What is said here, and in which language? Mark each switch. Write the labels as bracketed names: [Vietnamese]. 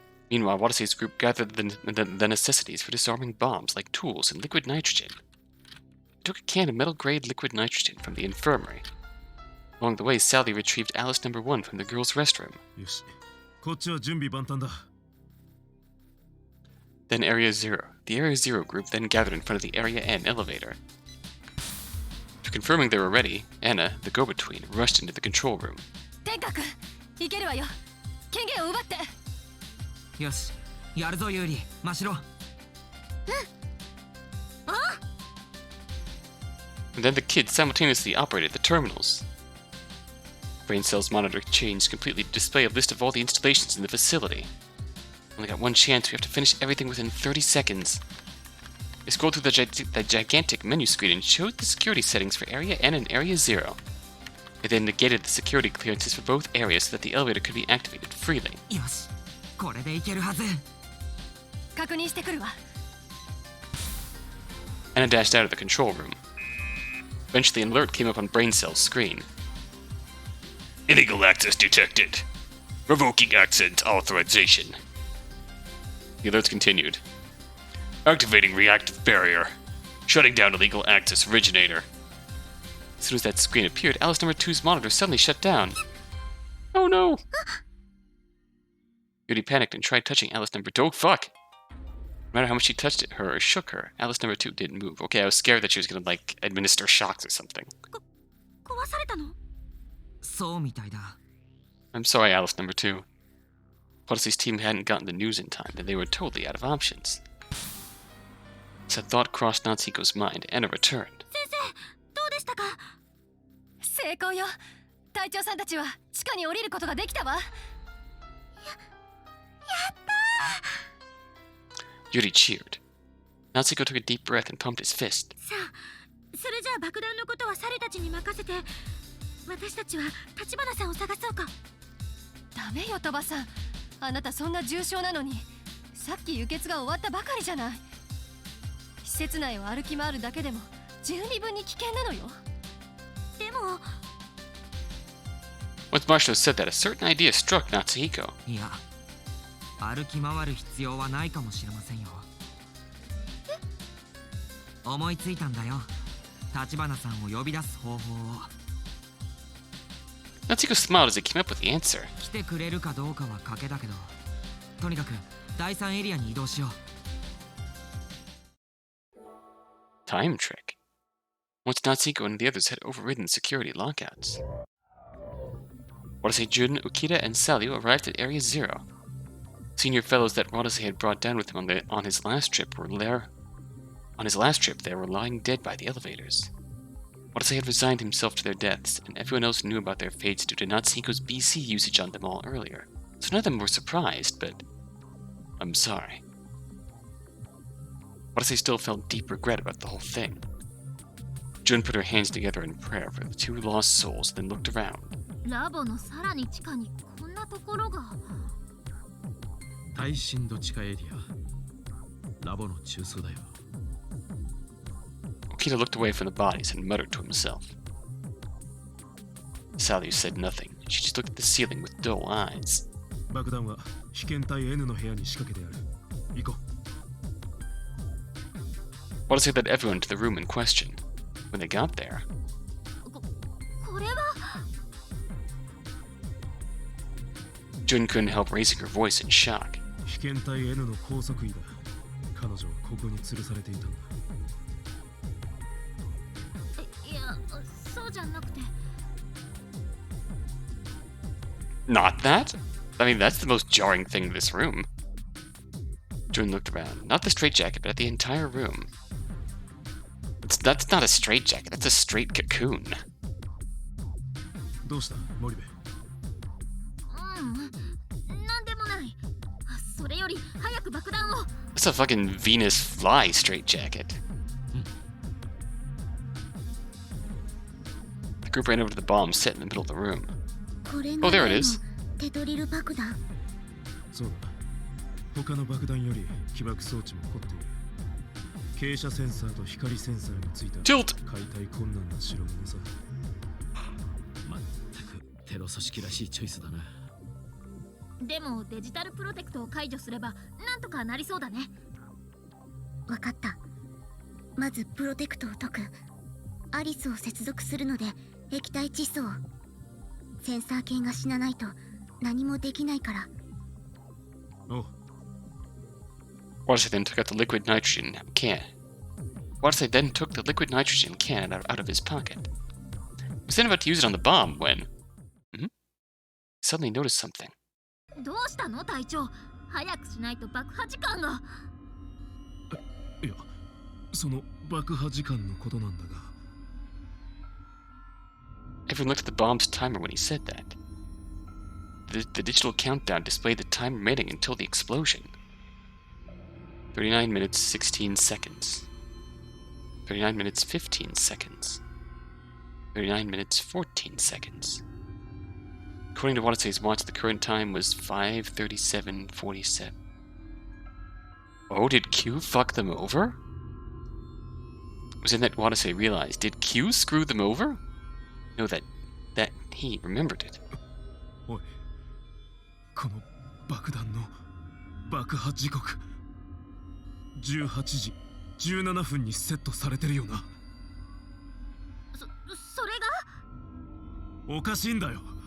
[English] Meanwhile, Watase's group gathered the necessities for disarming bombs like tools and liquid nitrogen. They took a can of metal-grade liquid nitrogen from the infirmary. Along the way, Sally retrieved Alice number 1 from the girls' restroom. [Japanese] よし、こっちは準備万端だ。 [English] Then Area Zero. The Area Zero group then gathered in front of the Area N elevator. After confirming they were ready, Anna, the go-between, rushed into the control room. [Japanese] 天下君、いけるわよ。権限を奪って。よし、やるぞユーリ、真城。 [English] And then the kids simultaneously operated the terminals. Brain Cell's monitor changed completely to display a list of all the installations in the facility. Only got one chance, we have to finish everything within 30 seconds. They scrolled through the gigantic menu screen and showed the security settings for Area N and Area Zero. They then negated the security clearances for both areas so that the elevator could be activated freely. [Japanese] よし、これでいけるはず。確認してくるわ。 [English] Anna dashed out of the control room. Eventually, an alert came up on Brain Cell's screen. Illegal access detected. Revoking access authorization. The alerts continued. Activating reactive barrier. Shutting down illegal access originator. As soon as that screen appeared, Alice number 2's monitor suddenly shut down. Oh no! Yuri panicked and tried touching Alice number 2. Oh fuck! No matter how much she touched her or shook her, Alice number 2 didn't move. Okay, I was scared that she was gonna, like, administer shocks or something. [Japanese] 壊されたの？そうみたいだ。 [English] I'm sorry, Alice number 2. Watase's team hadn't gotten the news in time, and they were totally out of options. As a thought crossed Natsuhiko's mind, Anna returned. [Japanese] 先生、どうでしたか？成功よ。隊長さんたちは地下に降りることができたわ。 [English] Yuri cheered. Natsuhiko took a deep breath and pumped his fist. [Japanese] さあ、それじゃあ爆弾のことはサルたちに任せて、私たちは橘さんを探そうか。ダメよ、鳥羽さん。あなたそんな重傷なのに、さっき輸血が終わったばかりじゃない。施設内を歩き回るだけでも十二分に危険なのよ。でも、 [English] Once Marshall said that, a certain idea struck Natsuhiko. [Japanese] いや、歩き回る必要はないかもしれませんよ。思いついたんだよ。橘さんを呼び出す方法を。 [English] Natsuhiko smiled as he came up with the answer. [Japanese] 来てくれるかどうかは賭けだけど、とにかく第3エリアに移動しよう。 [English] Time trick. Once Natsuhiko and the others had overridden security lockouts, Watase, Jun, Ukita, and Sally arrived at Area Zero. Senior fellows that Watase had brought down with him on his last trip were there. On his last trip, they were lying dead by the elevators. Watase had resigned himself to their deaths, and everyone else knew about their fates due to Natsuhiko's BC usage on them all earlier. So none of them were surprised, but I'm sorry. Watase still felt deep regret about the whole thing. Jun put her hands together in prayer for the two lost souls, then looked around. [Japanese] ラボのさらに地下にこんなところが。耐震度地下エリア。ラボの中枢だよ。 [English] Okita looked away from the bodies and muttered to himself. Sally said nothing. She just looked at the ceiling with dull eyes. [Japanese] 爆弾は被験体 N の部屋に仕掛けてある。行こう。 [English] Watase led everyone to the room in question. When they got there, [Japanese] これは [English] Jun couldn't help raising her voice in shock. [Japanese] 被験体 N の拘束医だ。彼女はここに吊るされていたんだ。いや、そうじゃなくて。 [English] Not that? I mean, that's the most jarring thing in this room. Jun looked around. Not the straitjacket, but at the entire room. That's not a straitjacket, that's a straight cocoon. [Japanese] どうした森部。なんでもない。それより早く爆弾を。 [English] That's a fucking Venus fly straitjacket. The group ran over to the bomb set in the middle of the room. Oh, there it is. [Japanese] テトリル爆弾。そうだ。他の爆弾より起爆装置も凝っている。傾斜センサーと光センサーについた [English] Tilt! [Japanese] 解体困難な代物さ。まったくテロ組織らしいチョイスだな。でもデジタルプロテクトを解除すればなんとかなりそうだね。わかった。まずプロテクトを解く。アリスを接続するので液体窒素を。センサー系が死なないと何もできないから。おう。 [English] Watase then took out the liquid nitrogen can. Watase then took the liquid nitrogen can out of his pocket. He was then about to use it on the bomb when... He suddenly noticed something. [Japanese] どうしたの隊長？早くしないと爆破時間が。いや、その爆破時間のことなんだが。 [English] Everyone looked at the bomb's timer when he said that. The digital countdown displayed the time remaining until the explosion. 39 minutes 16 seconds. 39 minutes 15 seconds. 39 minutes 14 seconds. According to Watase's watch, the current time was 5:37:47. Oh, did Q fuck them over? It was then that Watase realized, did Q screw them over? No, that he remembered it. [Japanese] おい、この爆弾の爆破時刻18時17分にセットされてるよな。それが？おかしいんだよ。